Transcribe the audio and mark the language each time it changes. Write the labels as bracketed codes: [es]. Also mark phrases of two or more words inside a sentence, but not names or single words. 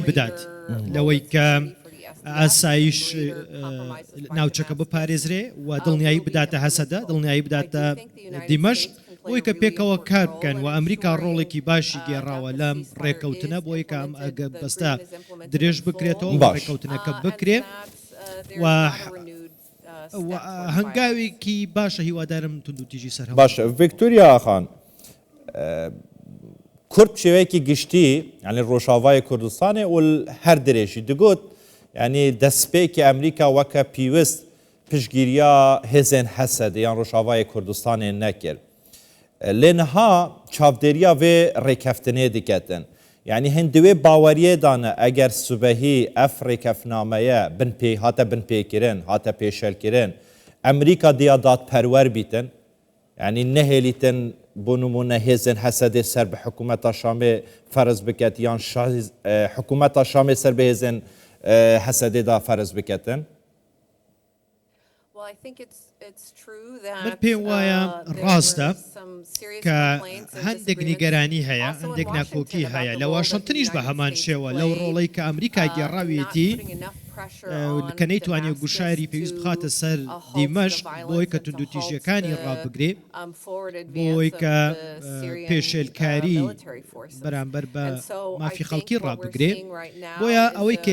[ckb] بدات لەوەی کە ئاسایش ناوچەکە بپارێزرێ و دڵنیایی بداتە هەسەدە دڵنیایی بداتە دیمەشق بۆی کە پێکەوە کار بکەن و ئەمریکا ڕۆڵێکی باشی گێڕاوە لەم ڕێکەوتنە بۆی کە ئەم ئەگە بەستە درێژ بکرێتەوە ڕێکەوتنەکە بکرێ و هەنگاوێکی باشە هیوادارم تونند و تیژی سەر باشە ڤیکتۆریا خان کورد شێوەیەکی گشتی یعنی ڕۆژاوای کوردستانê [ku] û her dirêjî digot yanî destpêkê Amerîka weke pîwîst piştgiriya hêzên Hesedê yan Rojavayê Kurdistanê nekir. Lê niha çavdêriya vê rêkeftinê diketin. Yani hin divê baweriyê dane eger sibehî ev rêkefnameye hate binpêkirin, hate pêşelkirin, Amerîka diya dadperwer bîtin, yani nehêlîtin bu numune hêzên Hesedê ser bi hikûmeta Şamê ferz biket yan hikûmeta Şamê ser bi hêzên Hesedê da ferz biketin? [ckb] من پێم وایە ڕاستە کە هەندێک نیگەرانی هەیە هەندێک ناکۆکی هەیە لە واشنتنیش بە هەمان شێوە لەو ڕۆڵەی کە ئەمریکا گێڕاویەتی کە نەیتوانێت گوشاری پێویست بخاتە سەر دیمەشق بۆی کە توندوتیژیەکانی ڕابگرێ بۆی کە پێشێلکاری بەرامبەر بە مافی خەڵکی ڕابگرێ بۆیە ئەوەی کە